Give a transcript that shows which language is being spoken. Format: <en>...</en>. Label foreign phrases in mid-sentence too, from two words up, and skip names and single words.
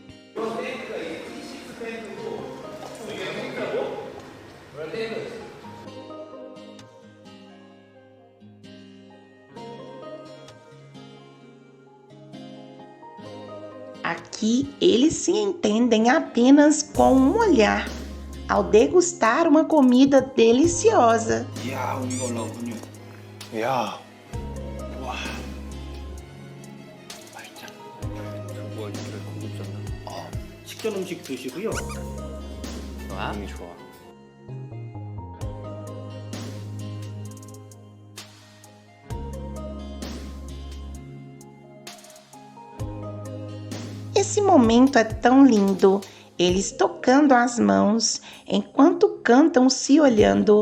<pt>Aqui eles se entendem apenas com um olhar, ao degustar uma comida deliciosa.</pt> <ko>이야, 우리가 올라오군요. 이야. 와. 맛있다. 뭐 이렇게 고급졌나? 식전 음식 드시고요. 음이 좋아.</ko> <pt>Esse momento é tão lindo, eles tocando as mãos, enquanto cantam se olhando.</pt>